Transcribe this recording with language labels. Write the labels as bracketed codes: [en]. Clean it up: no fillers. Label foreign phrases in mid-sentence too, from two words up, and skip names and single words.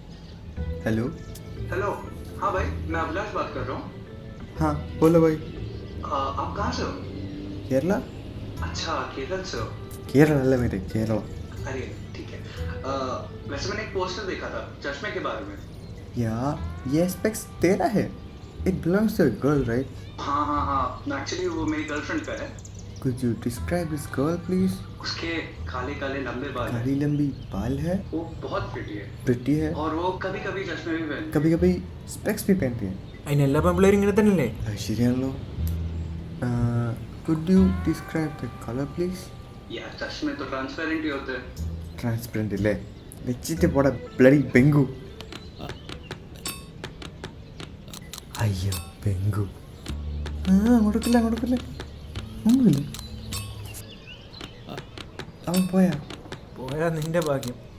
[hi] हेलो हेलो, हाँ भाई, मैं अभिलाष बात कर रहा हूँ. हाँ बोलो भाई. आप कहाँ से हो? [ml] കേരള [hi] अच्छा, केरल से हो? [ml] കേരള അല്ല മേരെ കേരളം. [hi] अरे ठीक है. वैसे मैंने एक पोस्टर देखा था चश्मे के बारे में. या ये स्पेक्स तेरा है. [en] It belongs to a girl right? [hi] हाँ हाँ हाँ, एक्चुअली वो मेरी गर्लफ्रेंड का है. [en] Could you describe this girl please? [hi] उसके काले काले लंबे बाल हैं. काली लंबी बाल है, वो बहुत प्रिटी है प्रिटी है, और वो कभी कभी चश्मे भी पहनती है. कभी कभी स्पेक्स भी पहनती है. [ml] അതിന് എല്ലാ പെമ്പിള്ളേരും ഇങ്ങനെ തന്നെയല്ലേ? അത് ശരിയാണല്ലോ. [en] Could you describe the color please? [hi] यार चश्मे तो ट्रांसपेरेंट ही होते हैं. [ml] ട്രാൻസ്പെറൻറ്റ് അല്ലേ? വെച്ചിട്ട് പോടാ ബ്ലഡി ബെങ്കു. അയ്യോ ബെങ്കു. അങ്ങോട്ടേക്കില്ല അങ്ങോട്ടേക്കില്ല ഒന്നുമില്ല. അവൻ പോയാ? പോയാ നിന്റെ ഭാഗ്യം.